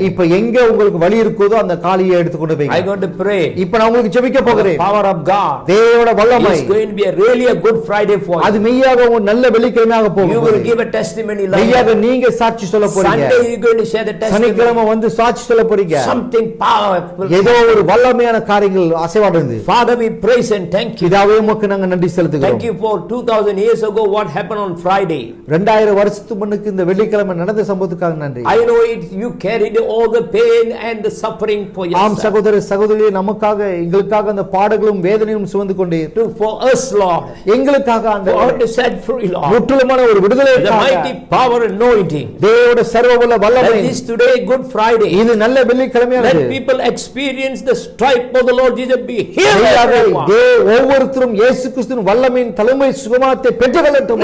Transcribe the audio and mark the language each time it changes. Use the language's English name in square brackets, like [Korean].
[Tamil] இப்ப எங்க உங்களுக்கு வலி இருக்குதோ அந்த காலியை எடுத்துக்கொண்டு [English] I [Tamil] போய் [English] going to pray. [Tamil] இப்ப நான் உங்களுக்கு ஜெபிக்க [English] The [Tamil] போகிறேன். [English] power of God [Tamil] தேவனோட வல்லமை [English] is going to be really a good Friday for [Tamil] அது [English] you. [Tamil] மெய்யாக ஒரு நல்ல வெள்ளிக்கிழமையாக [English] You will [Tamil] போகுது. [English] give a testimony like [Tamil] மெய்யாக [English] that. [Tamil] நீங்க சாட்சி சொல்ல போறீங்க. [English] Sunday you going to share the testimony. [Tamil] சனிக்கிழமை வந்து சாட்சி சொல்ல போறீங்க. [English] Something powerful. [Tamil] ஏதோ ஒரு வல்லமையான காரியங்கள் அசைவாடுது. [English] Father, we praise and thank you. [Tamil] இதாவே உமக்கு நாங்க நன்றி செலுத்துகிறோம். [English] Thank you for 2000 years ago what happened on Friday. [Tamil] 2000 வருஷத்துக்கு முன்னுக்கு இந்த வெள்ளிக்கிழமை நடந்த சம்பவத்துக்காக நன்றி. [English] I know it, you carried all the pain and the suffering for [Tamil] ஆம் [English] yourself. [Tamil] சகோதர சகோதரியே, நமக்காக எங்களுக்காக அந்த பாடுகளும் வேதனையும் சுமந்து கொண்டே [English] For us, Lord. [Tamil] எங்களுக்காக [English] For [Tamil] அந்த [English] us to set free, Lord. [Tamil] முற்றிலுமான ஒரு [English] The [Tamil] விடுதலைக்காக [English] mighty power anointing. [Tamil] தேவனுடைய சர்வவல்ல வல்லமை [English] Let this today Good Friday. [Tamil] இது நல்ல வெள்ளிக்கிழமையானது. [English] Let people experience the stripe of the Lord Jesus be healed. [Tamil] மெய்யாக [English] everyone. [Tamil] ஒவ்வொருத்தரும் இயேசு கிறிஸ்துவின் வல்லமையின் தலைமை சுகமானத்தை பெற்றுக்கொள்ளட்டும்.